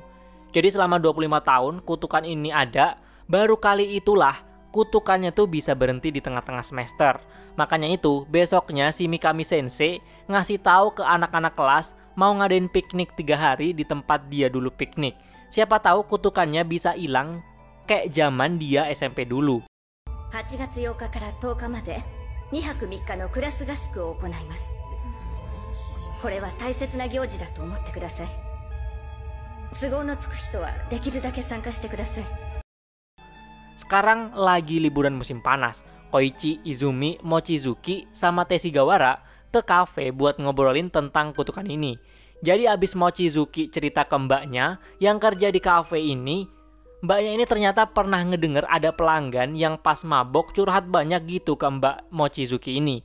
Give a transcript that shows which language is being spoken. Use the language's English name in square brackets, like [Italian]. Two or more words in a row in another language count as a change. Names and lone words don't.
[Indonesian] Jadi selama 25 tahun kutukan ini ada, baru kali itulah kutukannya tuh bisa berhenti di tengah-tengah semester. Makanya itu, besoknya si Mikami Sensei ngasih tahu ke anak-anak kelas mau ngadain piknik 3 hari di tempat dia dulu piknik. Siapa tahu kutukannya bisa hilang kayak zaman dia SMP dulu. [Japanese] 8 月8日から10日まで2泊3日のクラス合宿を行います。これは大切な行事だと思ってください。都合のつく人はできるだけ参加してください。 [Indonesian] Sekarang lagi liburan musim panas. Koichi, Izumi, Mochizuki, sama Teshigawara ke kafe buat ngobrolin tentang kutukan ini. Jadi abis Mochizuki cerita ke mbaknya yang kerja di kafe ini, mbaknya ini ternyata pernah ngedenger ada pelanggan yang pas mabok curhat banyak gitu ke mbak Mochizuki ini.